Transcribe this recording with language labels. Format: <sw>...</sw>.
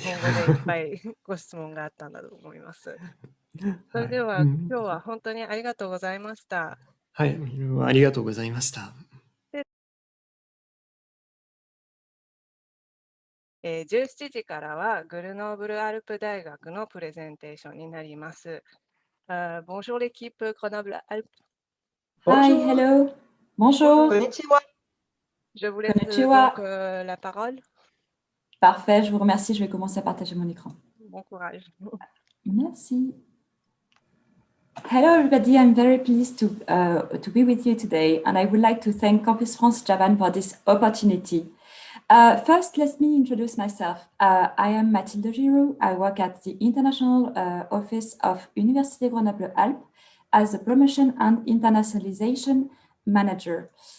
<ja>日本語でいっぱいご質問があったんだと思います。それでは、今日は本当にありがとうございました。はい、ありがとうございました。 17時からはグルノーブルアルプ大学のプレゼンテーションになります。</ja> <fr>Bonjour l'équipe Grenoble Alpes.</fr> <en>Hi, hello.</en> <fr>Bonjour. Je vous laisse donc la parole. Parfait, je vous remercie. Je vais commencer à partager mon écran. Bon courage. Merci.</fr> <en>Hello, everybody. I'm very pleased to be with you today, and I would like to thank Campus France Japan for this opportunity. First, let me introduce myself. I am Mathilde Giroux. I work at the International Office of Université de Grenoble Alpes as a Promotion and Internationalization Manager.</en>